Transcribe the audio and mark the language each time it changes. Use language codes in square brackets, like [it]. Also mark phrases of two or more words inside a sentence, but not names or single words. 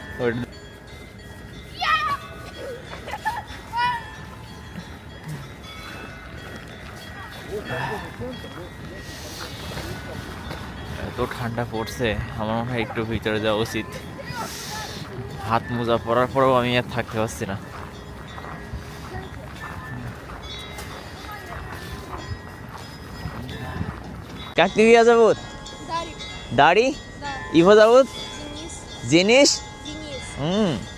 [bn] এত ঠান্ডা পড়ছে, আমার মনে হয় একটু ভিতরে যাওয়া উচিত। হাত মোজা পরার পরেও আমি আর থাকতে পারছি না। [ru] Как тебя зовут? Дарик. Дари? Да. Его зовут? Денис. Денис? Денис.